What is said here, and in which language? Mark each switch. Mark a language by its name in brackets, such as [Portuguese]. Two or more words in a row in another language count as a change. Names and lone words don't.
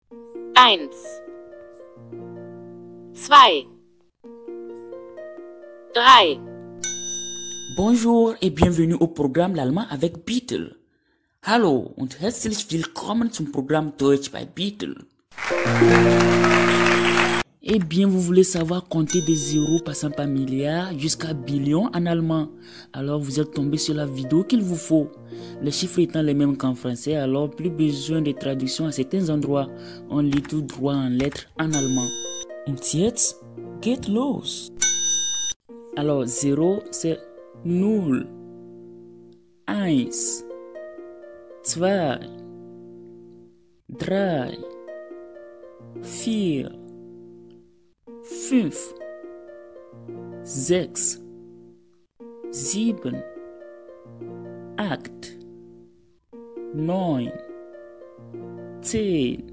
[French] 1, 2, 3. Bonjour et bienvenue au programme L'Allemand avec Beetle. [German] Hallo und herzlich willkommen zum Programm Deutsch bei Beetle. [French] Eh bien, vous voulez savoir compter des zéros passant par milliard jusqu'à billion en allemand. Alors, vous êtes tombé sur la vidéo qu'il vous faut. Les chiffres étant les mêmes qu'en français, alors plus besoin de traduction à certains endroits. On lit tout droit en lettres en allemand. [German] Und jetzt geht los. [French] Alors, 0, c'est 0. 1, 2, 3, 4, 5, 6, 7, 8, 9, 10.